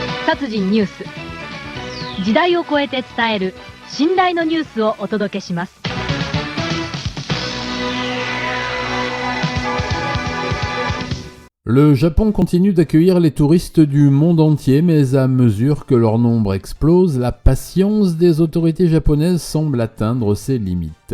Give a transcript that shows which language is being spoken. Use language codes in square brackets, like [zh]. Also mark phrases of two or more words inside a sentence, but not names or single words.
[ja] 殺人ニュース。時代を超えて伝える信頼のニュースをお届けします。 [fr] Le Japon continue d'accueillir les touristes du monde entier, mais à mesure que leur nombre explose, la patience des autorités japonaises semble atteindre ses limites.